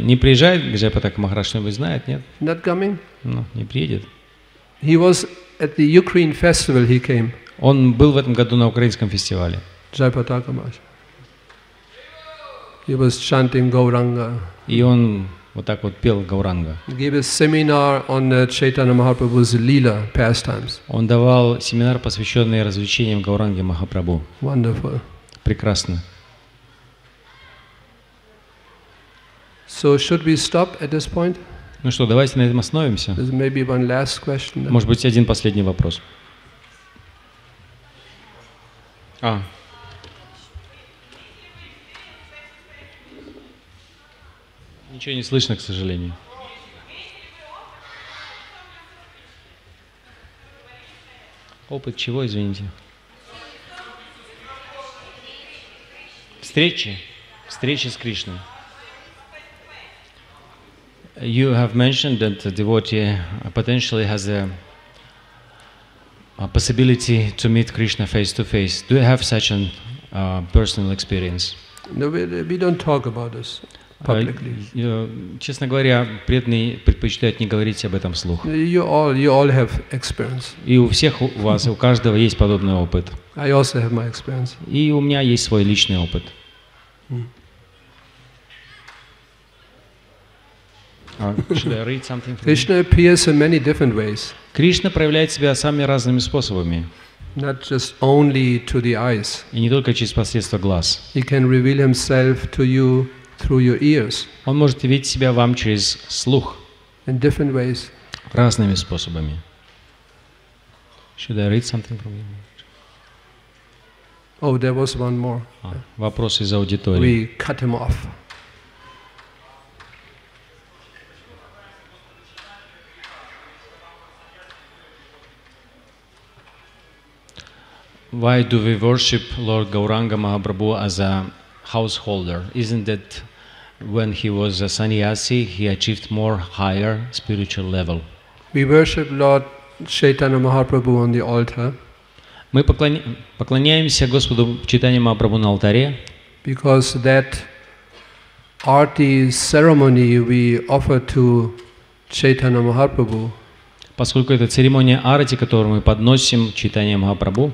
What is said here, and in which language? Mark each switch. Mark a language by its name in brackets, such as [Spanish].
[Russian] Не приезжает Джайапатака Махарадж, что-нибудь знает, нет? [English] Not coming? [Russian] Ну, не приедет. [English] He was at the Ukraine festival, he came. [Russian] Он был в этом году на украинском фестивале. [English] Jayapataka Maharaj. He was chanting Gauranga. [Russian] И он вот так вот пел Гауранга. [English] He gave a seminar on Chaitanya Mahaprabhu's Leela pastimes. [Russian] Он давал семинар, посвященный развлечениям Гауранги Махапрабху. [English] Wonderful. [Russian] Прекрасно. [English] So should we stop at this point? [Russian] Ну что, давайте на этом остановимся. [English] There's maybe one last question. [Russian] Может быть, один последний вопрос. Ничего не слышно, к сожалению. Опыт чего, извините? Встречи с Кришной. [English] You have mentioned that the devotee potentially has a possibility to meet Krishna face to face. Do you have such a personal experience? No, we don't talk about this publicly. [Russian] Честно говоря, преданные предпочитают не говорить об этом вслух. [English] You all have experience. [Russian] И у всех у вас, у каждого есть подобный опыт. [English] I also have my experience. [Russian] И у меня есть свой личный опыт. [English] Should I read something from Krishna appears in many different ways. [Russian] Кришна проявляет себя самыми разными способами. [English] Not just only to the eyes. [Russian] И не только через посредство глаз. [English] He can reveal himself to you through your ears. [Russian] Он может явить себя вам через слух. [English] In different ways. [Russian] Разными способами. [English] Should I read something from you? Oh, there was one more. [Russian] Вопрос из аудитории. [English] We cut him off. Why do we worship Lord Gauranga Mahaprabhu as a householder? Isn't that when he was a sannyasi, he achieved more higher spiritual level? We worship Lord Chaitanya Mahaprabhu on the altar. [Russian] Мы поклоняемся Господу Чайтанье Махапрабху на алтаре. [English] Because that arti ceremony we offer to Chaitanya Mahaprabhu. [Russian] Поскольку это церемония арати, которую мы подносим Чайтанье Махапрабху,